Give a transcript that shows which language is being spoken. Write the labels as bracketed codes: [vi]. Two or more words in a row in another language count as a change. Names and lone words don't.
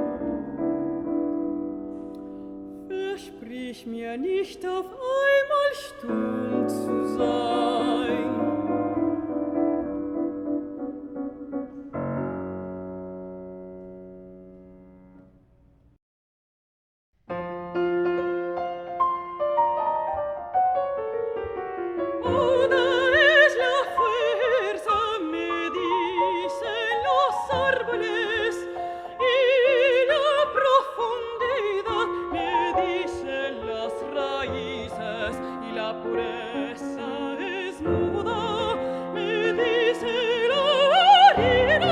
[de] Versprich mir nicht auf einmal stumm zu sein. [es] Oder es la fuerza me dicen los árboles y la profundidad me dicen las raíces y la pureza es muda, me dice la harina.